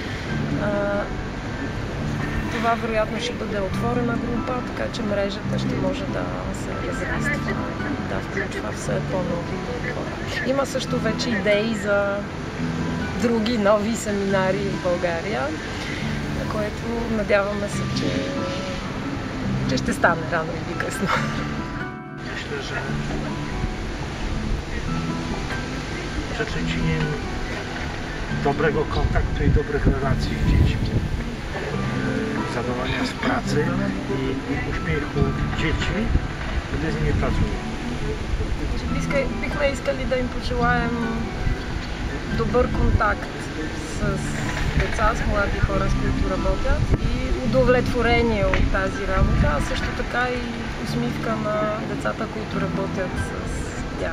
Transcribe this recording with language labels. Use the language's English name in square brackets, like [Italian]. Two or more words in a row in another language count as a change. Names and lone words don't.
[Bulgarian] Това вероятно ще бъде отворена група, така че мрежата ще може да се разраства и да включва все по-нови хора. Има също вече идеи за други нови семинари в България, на което надяваме се, че ще стане рано или късно. [Polish] Myślę, że przede wszystkim dobrego kontaktu i dobrych relacji z dziećmi, zadowolenia z pracy i uśmiechu dzieci, gdy z nimi pracują. [Bulgarian] Бихме искали да им пожелаем добър контакт с деца, с млади хора, с които работят и удовлетворение от тази работа, а също така и усмивка на децата, които работят с тях.